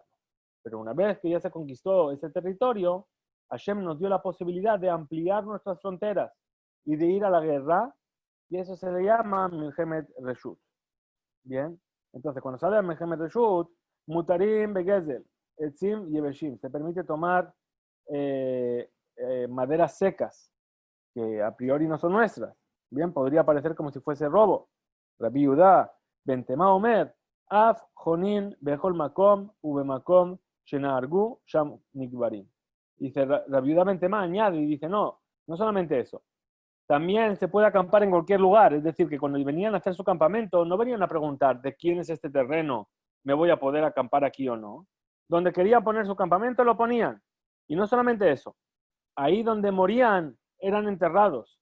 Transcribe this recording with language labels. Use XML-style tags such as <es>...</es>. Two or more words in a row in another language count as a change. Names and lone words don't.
<es>Pero una vez que ya se conquistó ese territorio, Hashem nos dio la posibilidad de ampliar nuestras fronteras y de ir a la guerra, y eso se le llama</es> <he>מלחמת רשות.</he> <es>Bien, entonces cuando sale a</es> <he>מלחמת רשות, מותרים בגזל, עצים יבשים,</he> <es>se permite tomar maderas secas, que a priori no son nuestras. Bien, podría parecer como si fuese robo.</es> <he>רבי יהודה בן תימא אומר, אף חונין בכל מקום, ובמקום שנהרגו, שם נקברים.</he> <es>Dice Rabbi Yudá Bentema añade y dice, no solamente eso. También se puede acampar en cualquier lugar. Es decir, que cuando venían a hacer su campamento, no venían a preguntar de quién es este terreno, me voy a poder acampar aquí o no. Donde querían poner su campamento, lo ponían. Y no solamente eso. Ahí donde morían, eran enterrados.</es>